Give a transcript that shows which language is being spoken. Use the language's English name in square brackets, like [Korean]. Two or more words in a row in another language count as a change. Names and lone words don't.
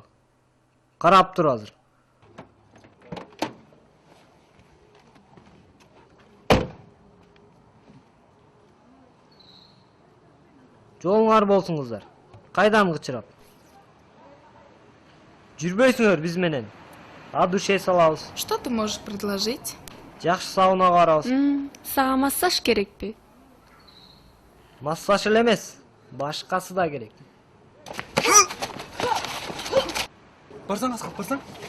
[Kyrgyz] Карап тур азыр. Жолуңар болсун кыздар. Кайдан кычырап? Жүрбөйсүңөр биз менен. А душе салабыз. [Russian] Что ты можешь предложить? [Kyrgyz] Жакшы саунага барабыз. Сага массаж керекпи? Массаж эле эмес, башкасы да керек. Барсаң Аскап, барсаң.